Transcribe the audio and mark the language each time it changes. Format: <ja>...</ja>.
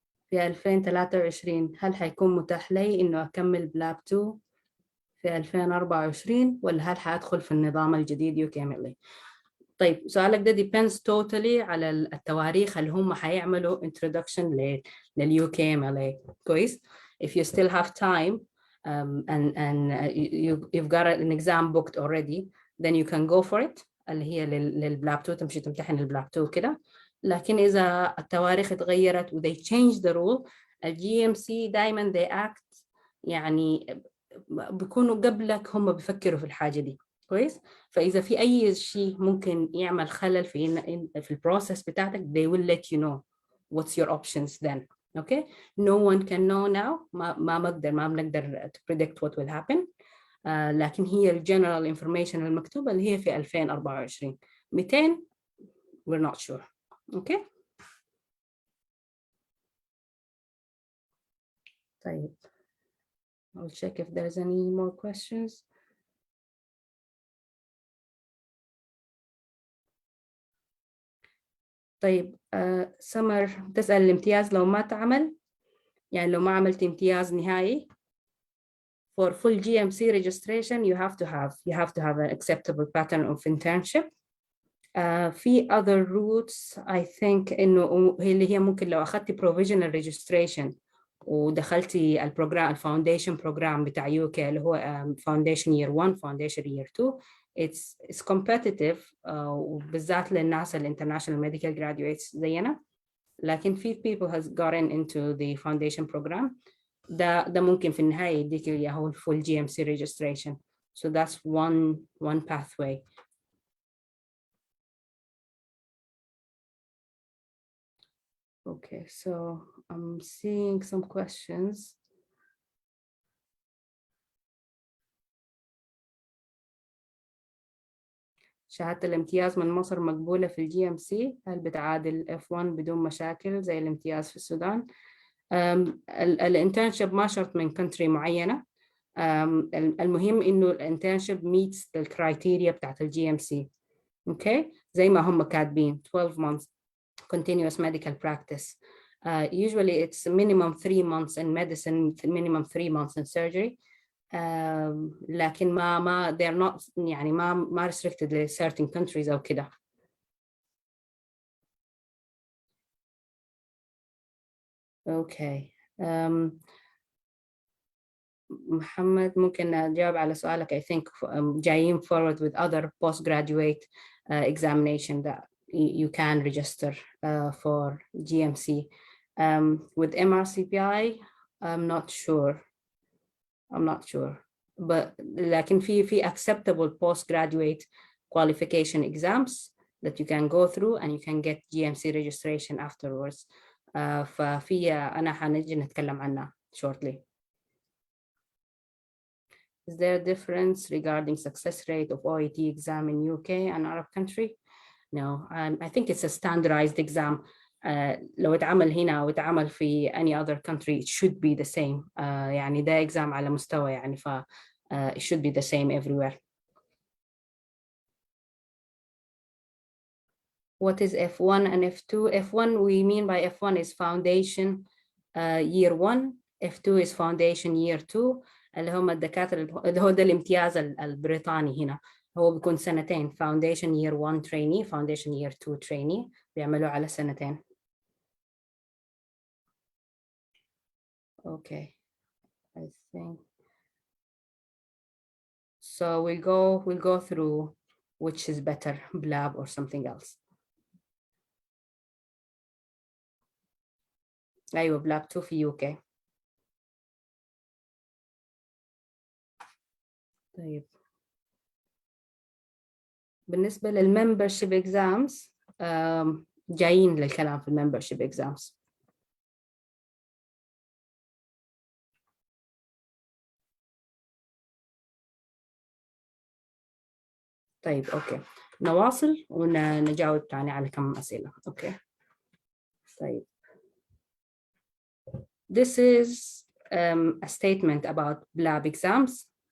<ar>في 2023 هل حيكون متاح لي إنه أكمل بلاب 2 في 2024 ولا هل حأدخل في النظام الجديد UKMLA؟ طيب سؤالك ده</ar> <en>depends totally</en> <ar>على التواريخ اللي هم حيعملوا introduction لل UKMLA.</ar> <en>كويس؟ If you still have time and you've got an exam booked already, then you can go for it</en> <ar>اللي هي للبلاب 2 تمشي تمتحن البلاب 2 كده. لكن إذا التواريخ اتغيرت و</ar> <en>they change the rule,</en> <ar>الGMC دايما</ar> <en>they act</en> <ar>يعني بيكونوا قبلك هم بيفكروا في الحاجة دي. كويس؟ فإذا في أي شيء ممكن يعمل خلل في البروسيس بتاعتك</ar> <en>they will let you know what's your options then. Okay? No one can know now.</en> <ar>ما بنقدر</ar> <en>to predict what will happen.</en> <ar>لكن هي الجنرال information المكتوبة اللي هي في 2024.</ar> <en>200 we're not sure. Okay?</en> <ar>طيب.</ar> <en>I'll check if there's any more questions.</en> <ar>طيب سمر تسأل الامتياز لو ما تعمل يعني لو ما عملت امتياز نهائي</ar> <en>for full GMC registration you have to have an acceptable pattern of internship.</en> <ar>في</ar> <en>other routes I think</en> <ar>إنه اللي هي ممكن لو أخذتي provisional registration ودخلتي البروجرام الفاونديشن بروجرام بتاع UK اللي هو foundation year 1 foundation year 2</ar> <en>it's competitive</en> <ar>وبالذات للناس الانترناشونال medical graduates زينا.</ar> <en>لكن في people has gotten into the foundation program</en> <ar>ده ممكن في النهاية يديك إياه</ar> <en>full GMC registration. So that's one pathway. Okay, so I'm seeing some questions.</en> <ar>شهادة الامتياز من مصر مقبولة في الGMC؟ هل بتعادل F1 بدون مشاكل زي الامتياز في السودان؟ الانترنشيب ما شرط من country معينة. المهم إنه الانترنشيب</ar> <en>meets the criteria</en> <ar>بتاعت الGMC.</ar> <en>Okay?</en> <ar>زي ما هم كاتبين</ar> <en>12 months continuous medical practice. Usually it's minimum 3 months in medicine, minimum 3 months in surgery.</en> <ar>لكن ما</ar> <en>they're not</en> <ar>يعني ما</ar> <en>restricted to certain countries</en> <ar>أو كده.</ar> <en>Okay.</en> <ar>محمد ممكن أجاوب على سؤالك.</ar> <en>I think جايين forward with other postgraduate examination that you can register for GMC. With MRCPI, I'm not sure. But لكن في acceptable postgraduate qualification exams that you can go through and you can get GMC registration afterwards.</en> <ar>ففي أنا حنجي نتكلم عنها shortly.</ar> <en>Is there a difference regarding success rate of OET exam in UK and Arab country? No, I think it's a standardized exam.</en> <ar>لو اتعمل هنا أو اتعمل في</ar> <en>any other country it should be the same.</en> <ar>يعني ده</ar> <en>exam</en> <ar>على مستوى يعني</ar> <en>it should be the same everywhere. What is F1 and F2? F1 we mean by F1 is foundation year 1. F2 is foundation year 2</en> <ar>اللي هم الدكاترة اللي هو ده الامتياز البريطاني هنا. هو بيكون سنتين</ar> <en>foundation year 1 trainee foundation year 2 trainee</en> <ar>بيعملوا على سنتين.</ar> <en>Okay, I think so. We'll go through which is better, BLAB or something else.</en> <ar>أيوة BLAB 2 في UK. طيب بالنسبة للممبرشيب exams جايين للكلام في الممبرشيب exams. طيب أوكي نواصل ونجاوب تاني على كم أسئلة. أوكي طيب</ar> <en>this is a statement about BLAB exams.</en>